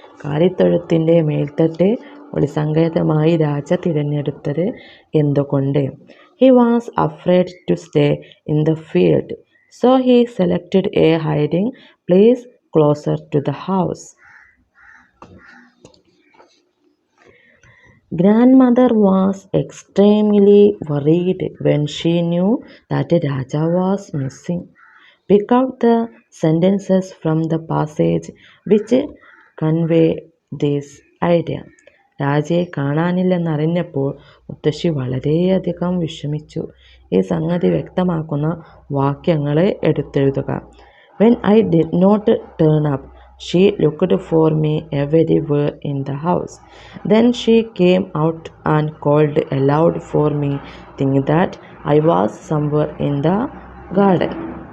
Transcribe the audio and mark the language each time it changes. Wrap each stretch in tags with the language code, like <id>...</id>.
<ml>കാലിത്തൊഴുത്തിൻ്റെ മേൽത്തട്ട് ഒളിസങ്കേതമായി രാജ തിരഞ്ഞെടുത്തത് എന്തുകൊണ്ട്?</ml> <en>He was afraid to stay in the field, so he selected a hiding place closer to the house. Grandmother was extremely worried when she knew that Raja was missing. Pick out the sentences from the passage which convey this idea.</en> <ml>രാജയെ കാണാനില്ലെന്നറിഞ്ഞപ്പോൾ മുത്തശ്ശി വളരെയധികം വിഷമിച്ചു. ഈ സംഗതി വ്യക്തമാക്കുന്ന വാക്യങ്ങൾ എടുത്തെഴുതുക.</ml> <en>When I did not turn up she looked for me everywhere in the house. Then she came out and called aloud for me, think that I was somewhere in the garden.</en>